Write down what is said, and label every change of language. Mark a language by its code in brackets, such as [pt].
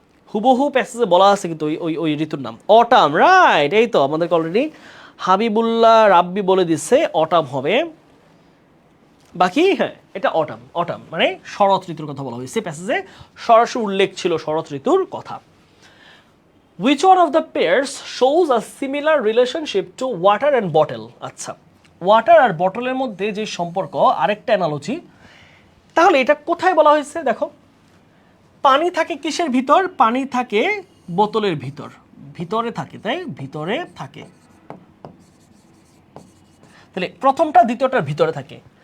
[bn] হুবহু প্যাসেজে বলা আছে কিন্তু ওই ঋতুর নাম অটাম, রাইট। এই তো আমাদেরকে অলরেডি হাবিবুল্লাহ রাব্বি বলে দিচ্ছে অটাম হবে, বাকি হ্যাঁ এটা অটাম। অটাম মানে শরৎ ঋতুর কথা বলা হয়েছে, প্যাসেজে সরাসরি উল্লেখ ছিল শরৎ ঋতুর কথা। [en] Which one of the pairs shows a similar relationship to water and bottle? [bn] আচ্ছা, ওয়াটার আর বটলের মধ্যে যে সম্পর্ক, আরেকটা অ্যানালজি, তাহলে এটা কোথায় বলা হয়েছে? দেখো, পানি থাকে কিসের ভিতর? পানি থাকে বোতলের ভিতর, ভিতরে থাকে, তাই ভিতরে থাকে, তাহলে প্রথমটা দ্বিতীয়টার ভিতরে থাকে।